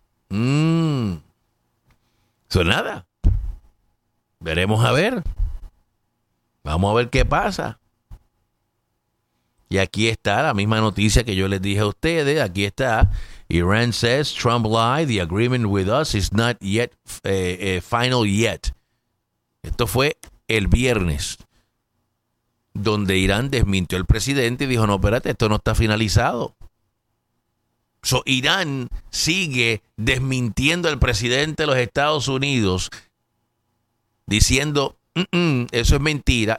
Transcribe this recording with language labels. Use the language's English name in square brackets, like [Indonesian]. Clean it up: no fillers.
[Spanish] ¿Son nada? Veremos a ver. Vamos a ver qué pasa. Y aquí está la misma noticia que yo les dije a ustedes. Aquí está. [English] Iran says Trump lied. The agreement with us is not yet final yet. [Spanish] Esto fue el viernes, donde Irán desmintió al presidente y dijo, no, espérate, esto no está finalizado. So, Irán sigue desmintiendo al presidente de los Estados Unidos, diciendo, eso es mentira.